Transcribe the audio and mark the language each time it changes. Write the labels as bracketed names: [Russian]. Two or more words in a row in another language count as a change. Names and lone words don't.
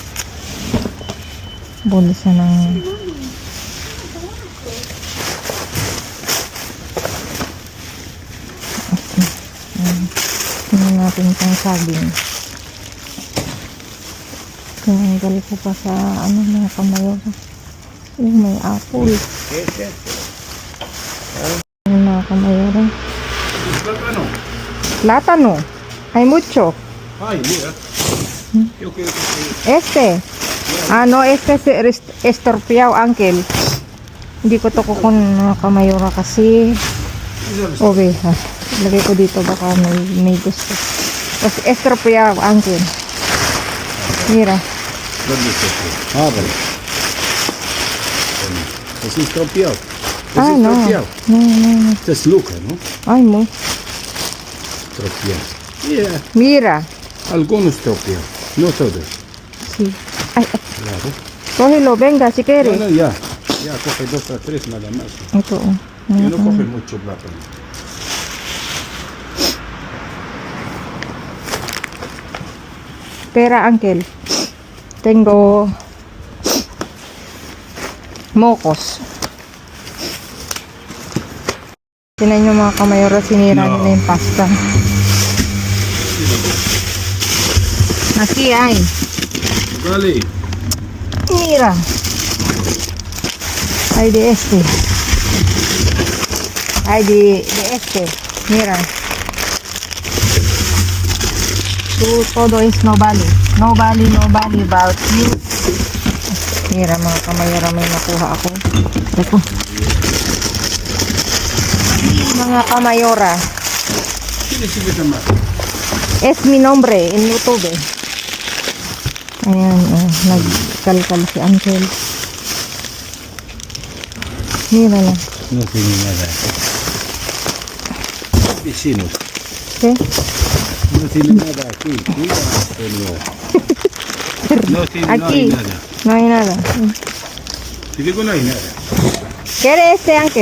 [Filipino] Bolusan ng tingnan natin itong saging. Tinanggal ko pa sa ano mga kamayora. May apple. [Spanish] ¿Qué es esto? [Filipino] Mga kamayora. [Spanish] Plátano. Plátano. Hay mucho. Ay, mira. Yo quiero que Este. Ah, no, este es estorpeado, uncle. [Filipino] Hindi ko to kukun mga kamayora kasi oveja. Lagay ko dito baka may gusto. Tapos estropeado, uncle. [Spanish] Mira. ¿Dónde está? Ábrelo. Es estropeado. Ah, Esse no. tropiao. No, no, no. Este es Luca, ¿no? Ay, mo. Tropiao. Yeah, Mira. algunos tropiao. No todos. Sí. Ay, ay, Claro. cógelo, venga, si No, quieres. no, ya. Ya coge 2 a 3 nada más. [Filipino] Ito. [Spanish] Yo no coge mucho plátano. Pera, Uncle. Tengo mocos. [Filipino] Tinan nyo mga kamayora, sinira No. nila yung pasta. [Spanish] Aquí hay. Vale. Mira. Hay de este. Hay de este. Mira. Todo es no vale. No vale [English] about you. [Filipino] Mira mga kamayora, may nakuha ako. Ito. Mga kamayora. [Spanish] ¿Quién es ese más? Es mi nombre en YouTube. [Filipino] Ayan, nagkalkal si Uncle. Mira lang. [Spanish] No tiene nada. Vecinos. ¿Qué? No tiene nada aquí. Mira, señor. No tiene Aquí. no hay nada. No hay nada. Te digo no hay nada. ¿Quiere este, Uncle?